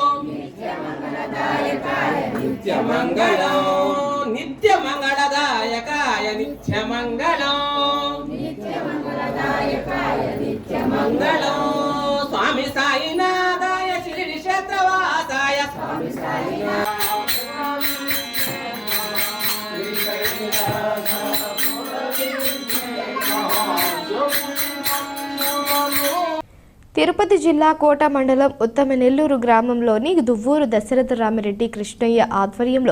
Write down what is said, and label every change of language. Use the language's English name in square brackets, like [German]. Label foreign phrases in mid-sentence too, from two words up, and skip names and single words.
[Sanskrit] नित्य मंगलो नित्य मंगलदायकाय नित्य मंगलो मंगलो स्वामी साईनाथाय श्री क्षेत्रवासाय स्वामी [Telugu] తిరుపతి జిల్లా కోట మండలం ఉత్తమనెల్లూరు గ్రామంలోని దువ్వూరు దశరథ రామిరెడ్డి కృష్ణయ్య ఆధ్వర్యంలో